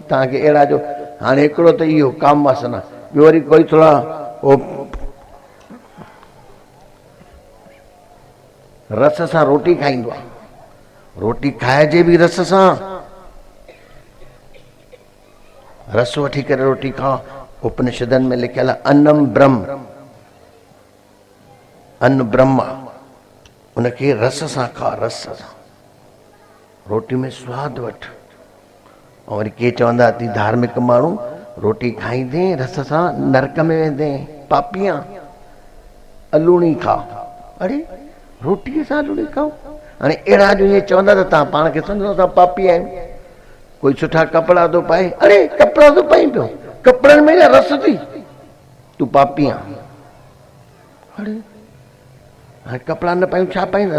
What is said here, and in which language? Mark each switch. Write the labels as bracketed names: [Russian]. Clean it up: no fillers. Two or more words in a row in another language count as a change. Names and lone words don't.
[Sindhi] तव्हांखे अहिड़ा जो हाणे हिकिड़ो त इहो काम वासना, ॿियो वरी कोई थोरा रस सां रोटी खाईंदो आहे, रोटी खाइजे बि रस सां, रस वठी करे रोटी खा। उपनिषदनि में लिखियल आहे [Sanskrit] अन्नम ब्रह्म, अन्न ब्रह्म, [Sindhi] उनखे रस सां खा, रस सां रोटी में स्वाद वठ। ऐं वरी के चवंदा अथई धार्मिक माण्हू रोटी खाईंदे रस सां नरक में वेंदे, पापियां अलूणी खा। अरे रोटीअ सां अलूणी खाओ? हाणे अहिड़ा जो ईअं चवंदा त तव्हां पाण खे सम्झो असां पापी आहियूं। कोई सुठा कपिड़ा थो पाए, अरे कपिड़ा थो पाई पियो, कपिड़नि में रस थी, तूं पापी आहीं। अरे हाणे कपिड़ा न पायूं छा पाईंदा?